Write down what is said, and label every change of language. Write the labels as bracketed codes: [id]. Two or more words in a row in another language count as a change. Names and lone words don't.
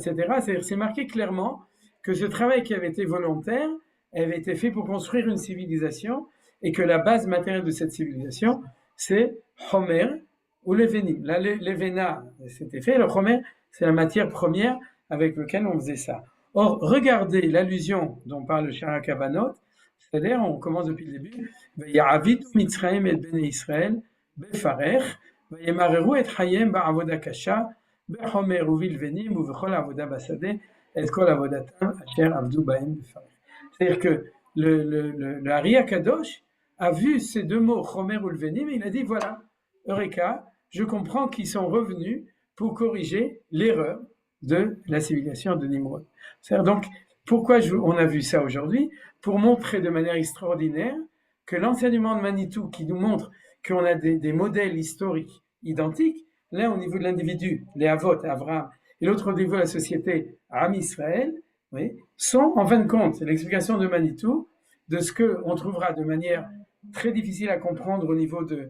[fr] C'est-à-dire, c'est marqué clairement que ce travail qui avait été volontaire avait été fait pour construire une civilisation et que la base matérielle de cette civilisation, c'est Homer ou l'Evenim. Là, l'Evena, c'était fait. Le Homer, c'est la matière première avec laquelle on faisait ça. Or, regardez l'allusion dont parle le Sha'ar HaKavanot, c'est-à-dire, on commence depuis le début, [he] ויעבדו מצרים את בני ישראל, בפרך וימררו את חייהם בעבודה קשה בחומר ובלבנים ובכל עבודה בשדה את כל עבודתם אשר עבדו בהם בפרך. [fr] C'est-à-dire que le Ari HaKadosh a vu ces deux mots, Homer ou Lvenim, et il a dit, voilà, Eureka, je comprends qu'ils sont revenus pour corriger l'erreur de la civilisation de Nimrod. C'est-à-dire donc, pourquoi on a vu ça aujourd'hui? Pour montrer de manière extraordinaire que l'enseignement de Manitou, qui nous montre qu'on a des modèles historiques identiques, l'un au niveau de l'individu, les Avot, Abraham, et l'autre au niveau de la société, [he] עם ישראל, [fr] oui, sont en fin de compte, c'est l'explication de Manitou, de ce qu'on trouvera de manière très difficile à comprendre au niveau